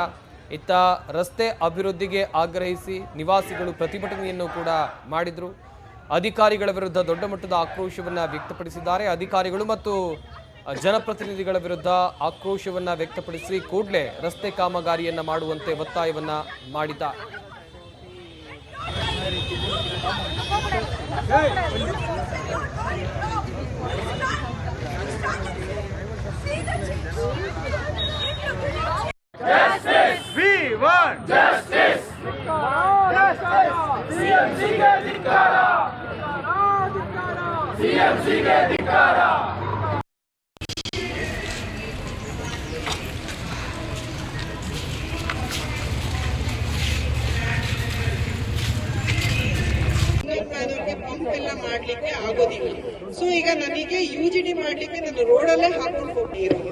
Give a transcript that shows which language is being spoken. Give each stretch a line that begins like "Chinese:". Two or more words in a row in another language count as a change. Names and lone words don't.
Kannada: ಇತ್ತ ರಸ್ತೆ ಅಭಿವೃದ್ಧಿಗೆ ಆಗ್ರಹಿಸಿ ನಿವಾಸಿಗಳು ಪ್ರತಿಭಟನೆಯನ್ನು ಕೂಡ ಮಾಡಿದ್ರು. ಅಧಿಕಾರಿಗಳ ವಿರುದ್ಧ ದೊಡ್ಡ ಮಟ್ಟದ ಆಕ್ರೋಶವನ್ನು ವ್ಯಕ್ತಪಡಿಸಿದ್ದಾರೆ. ಅಧಿಕಾರಿಗಳು ಮತ್ತು ಜನಪ್ರತಿನಿಧಿಗಳ ವಿರುದ್ಧ ಆಕ್ರೋಶವನ್ನು ವ್ಯಕ್ತಪಡಿಸಿ ಕೂಡಲೇ ರಸ್ತೆ ಕಾಮಗಾರಿಯನ್ನು ಮಾಡುವಂತೆ ಒತ್ತಾಯವನ್ನ ಮಾಡಿದ್ದಾರೆ.
English: Justice! We want justice!
Kannada: CMC ಗೆ ಧಿಕ್ಕಾರ! CMC ಗೆ ಧಿಕ್ಕಾರ! ಪಂಪ್ ಎಲ್ಲ ಮಾಡ್ಲಿಕ್ಕೆ ಆಗೋದಿಲ್ಲ. ಸೊ ಈಗ ನನಗೆ ಯುಜಿಡಿ ಮಾಡ್ಲಿಕ್ಕೆ ನಾನು ರೋಡಲ್ಲೇ ಹಾಕೊಂಡು ಹೋಗಿರೋದು.